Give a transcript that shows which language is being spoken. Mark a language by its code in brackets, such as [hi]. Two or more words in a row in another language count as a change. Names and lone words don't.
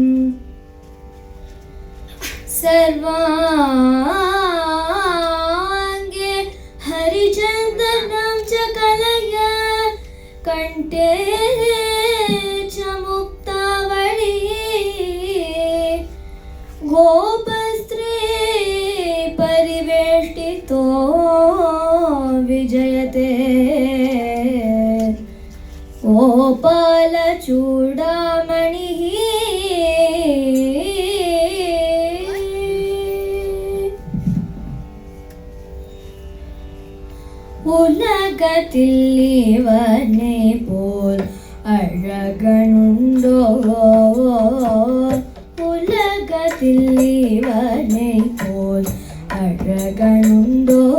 [sa] सर्वांगे हरिचन्दनं च कलया कंठे च मुक्तावली गोपस्त्रे परिवेष्टितो विजयते गोपालचूडामणिः [ta] உலகத்தில் இவனை போல் அழகனுண்டோ உலகத்தில் இவனை போல் அழகனுண்டோ